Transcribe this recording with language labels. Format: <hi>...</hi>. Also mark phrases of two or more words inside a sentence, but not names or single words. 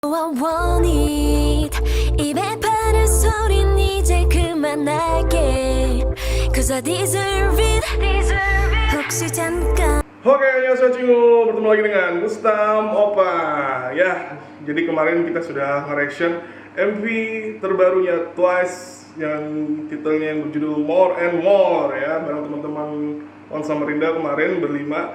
<en>I want it</en> <ko>입에 바른 소린 이제 그만할게</ko> <en>Cause I deserve it</en> <ko>혹시 잠깐</ko> <id>Oke, annyeonghaseyo Cingu, bertemu lagi dengan Gustam Opa. Ya, jadi kemarin kita sudah nge-reaction MV terbarunya Twice yang titelnya yang berjudul More and More ya, bareng teman-teman One Samarinda kemarin berlima.</id>